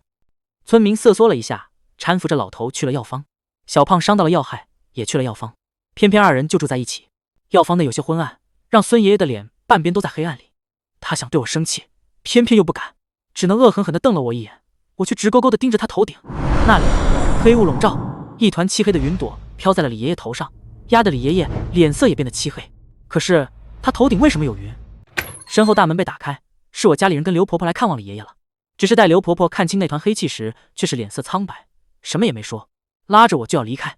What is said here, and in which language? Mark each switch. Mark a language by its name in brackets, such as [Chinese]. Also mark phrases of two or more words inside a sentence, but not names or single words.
[Chinese] 村民瑟縮了一下，搀扶着老頭去了藥方。小胖傷到了要害，也去了藥方。偏偏二人就住在一起，藥方內有些昏暗，讓孙爺爺的臉半邊都在黑暗裡。他想對我生氣，偏偏又不敢，只能惡狠狠地瞪了我一眼。我卻直勾勾地盯着他頭頂，那裡黑霧籠罩，一團漆黑的雲朵飄在了李爺爺頭上，壓得李爺爺臉色也變得漆黑。可是他頭頂為什麼有雲？身後大門被打開，是我家裡人跟劉婆婆來看望李爺爺了。只是待劉婆婆看清那团黑氣時，卻是臉色蒼白，什麼也沒說，拉着我就要離開。